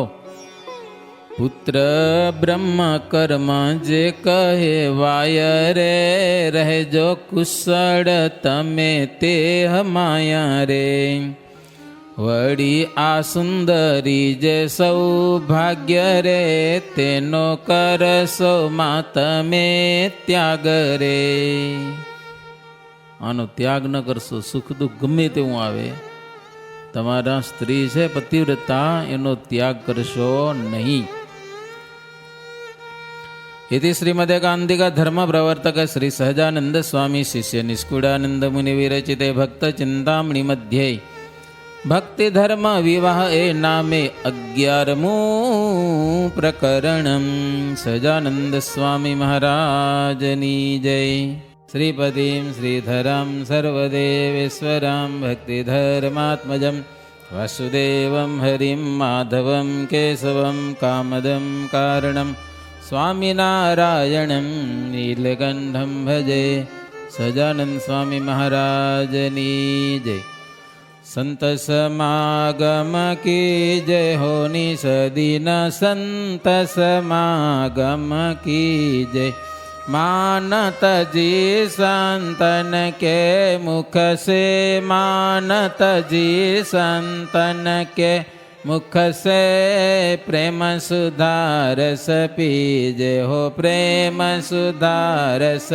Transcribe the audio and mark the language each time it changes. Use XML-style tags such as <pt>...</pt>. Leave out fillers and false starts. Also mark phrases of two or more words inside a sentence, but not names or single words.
<gu>પુત્ર બ્રહ્મ કર્મ જે કહેવાય રે, રહેજો કુશળ તમે તે માયા રે, વળી આ સુંદરી જે સૌભાગ્ય રે, તેનો કરશો માં તમે ત્યાગ રે. આનો ત્યાગ ન કરશો, સુખ દુઃખ ગમે તેવું આવે, તમારા સ્ત્રી છે પતિવ્રતા, એનો ત્યાગ કરશો નહીં.</gu> <sa>इति श्रीमदेकान्तिक धर्म प्रवर्तक श्री सहजानंद स्वामी शिष्य निष्कुडानंद मुनि विरचिते भक्त चिंतामणि मध्ये भक्ति धर्म विवाह</sa> <gu>એ નામે</gu> <sa>11मु प्रकरणम.</sa> <gu>સહજાનંદ સ્વામી મહારાજની જય.</gu> <sa>श्रीपतिं श्रीधरं सर्वदेवेश्वरं भक्तिधर्मात्मजं वासुदेवं हरिं माधवं केशवं कामदं कारणं स्वामिनारायणं नीलकंठं भजे.</sa> <gu>સજાનંદ સ્વામી મહારાજની જય.</gu> <hi>संत समागम की जय हो निसदीन संत समागम की जय. मानत जी संतन के मुख से, मानत जी संतन के मुख से, प्रेम सुधारस पीजे हो प्रेम सुधारस.</hi>